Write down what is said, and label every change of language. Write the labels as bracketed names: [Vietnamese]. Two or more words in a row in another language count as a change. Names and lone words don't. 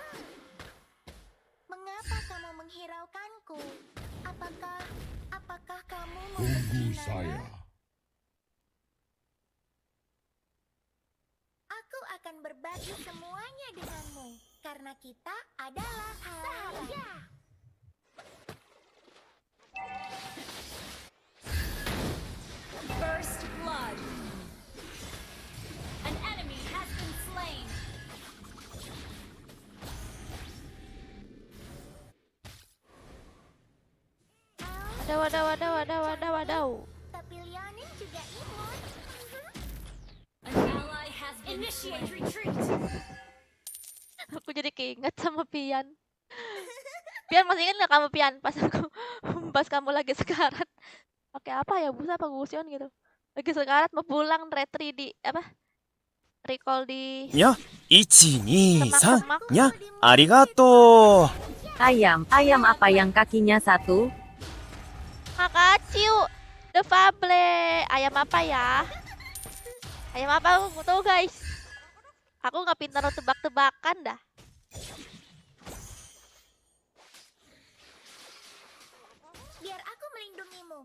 [Indonesian] Mengapa kamu menghiraukanku? Apakah kamu Tunggu membenci saya. Nana? Aku akan berbagi semuanya denganmu karena kita adalah sahabat. [English] First blood. An enemy has been slain. [Indonesian] Wadaw. Tapi Leonin juga imut. [English] An ally has been initiate retreat. [Indonesian] Aku jadi keinget sama Pian. Pian masih ingat nggak kamu Pian pas kamu lagi sekarat pakai apa ya busa apa gusion gitu lagi sekarat mau pulang retri di apa recall di [Japanese] にゃ、1、2、3、 [Indonesian] semak-semak. [Japanese] にゃ、ありがとう。 [Indonesian] Ayam apa yang kakinya satu? Makasih The Fable ayam apa ya Ayam apa aku tahu guys. Aku nggak pintar tebak-tebakan dah. Biar aku melindungimu.